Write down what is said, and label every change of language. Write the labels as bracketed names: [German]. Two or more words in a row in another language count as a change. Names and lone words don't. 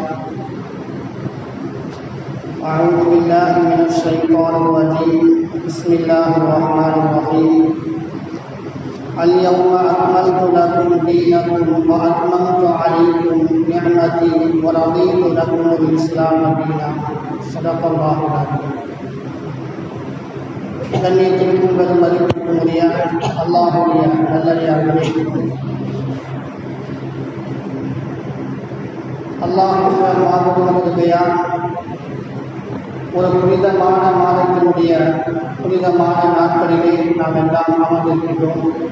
[Arabic] أعوذ بالله من الشيطان الرجيم. بسم الله الرحمن الرحيم. اليوم أكملت لكم دينكم وأتممت عليكم نعمتي ورضيت لكم الإسلام دينا. صدق الله العظيم. [Tamil] கண்ணியத்திற்கும் பெரும் மதிப்பிற்கும் உரிய அல்லாஹ்வுடைய நல்லடியார்களே, அல்லாஹ் ஒரு புனிதமான மாதத்தினுடைய புனிதமான நாட்களிலே நாம் எல்லாம் அமர்ந்திருக்கிறோம்.